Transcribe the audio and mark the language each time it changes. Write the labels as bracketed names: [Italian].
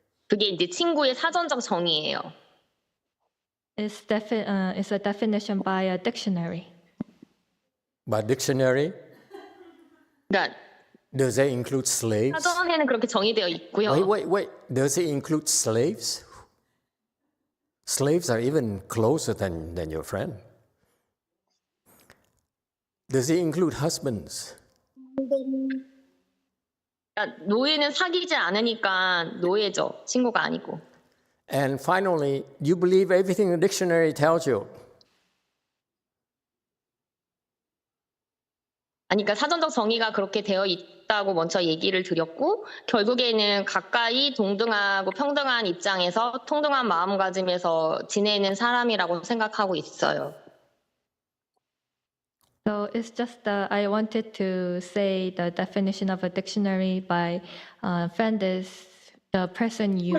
[Korean] 그게 이제 친구의 사전적 정의예요. [English] It's a definition by a dictionary. By dictionary, [Korean] 그러니까 [English] does that include slaves? [Korean] 사전에는 그렇게 정의되어 있고요. [English] Wait. Does it include slaves? Slaves are even closer than your friend. Does it include husbands? [Korean] 그러니까 노예는 사귀지 않으니까 노예죠. 친구가 아니고. [English] And finally, you believe everything the dictionary tells you. [Korean] 아니, 그러니까 사전적 정의가 그렇게 되어 있다고 먼저 얘기를 드렸고 결국에는 가까이 동등하고 평등한 입장에서 통등한 마음가짐에서 지내는 사람이라고 생각하고 있어요. [English] So it's just I wanted to say the definition of a dictionary by friend is the person you